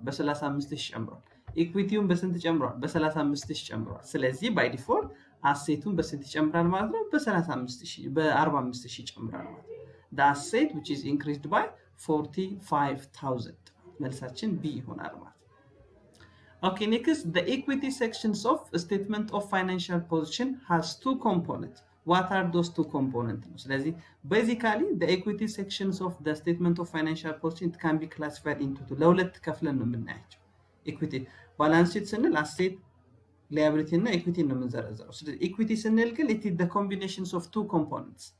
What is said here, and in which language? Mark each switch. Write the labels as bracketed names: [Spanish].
[Amharic] በ35000 ጨምሯል። ኢኩዊቲውን በስንት ጨምሯል? በ35000 ጨምሯል። ስለዚህ ባይ ዲፎልት አሴቱን በስንት ይጨምራል ማለት ነው? በ45000 ይጨምራል ማለት ነው። [English] the asset which is increased by 45000 [Amharic] መልሳችን ቢ ይሆናል ማለት ነው። [English] okay, next the equity sections of statement of financial position has two components. what are those two components? [Amharic] ስለዚህ [English] basically the equity sections of the statement of financial position can be classified into two. [Amharic] ለሁለት ከፍለን ነው የምናያቸው። ኢኩዊቲ ባላንስ ሺት ስንል አሴት ሊያቢሊቲ እና ኢኩዊቲ ነው የምንዘረዘረው። ስለዚህ ኢኩዊቲ ስንል ግን [English] it is the combinations of two components.